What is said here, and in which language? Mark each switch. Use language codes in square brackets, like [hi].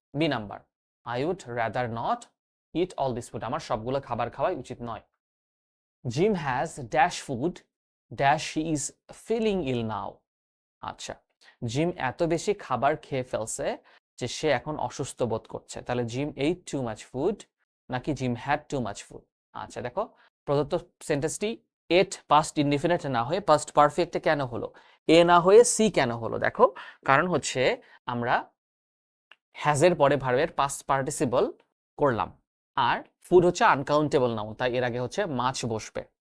[bn] B number, [en] I would rather not eat all this food. [bn] আমার সবগুলো খাবার খাওয়াই উচিত নয়। [en] Jim has dash food dash he is feeling ill now. [bn] আচ্ছা, জিম এত বেশি খাবার খেয়ে ফেলছে যে সে এখন অসুস্থ বোধ করছে। তাহলে gym [en] ate too much food [bn] নাকি gym [en] had too much food? [bn] আচ্ছা দেখো প্রদত্ত সেন্টেন্সটি এট পাস্ট ইনডিফিনিট না হয়ে পাস্ট পারফেক্টে কেন হলো? এ না হয়ে সি কেন হলো? দেখো কারণ হচ্ছে আমরা হ্যাজের পরে ভার্বের পাস্ট পার্টিসিপল করলাম, আর ফুড হচ্ছে আনকাউন্টেবল নাউন, তাই এর আগে হচ্ছে মাছ বসবে।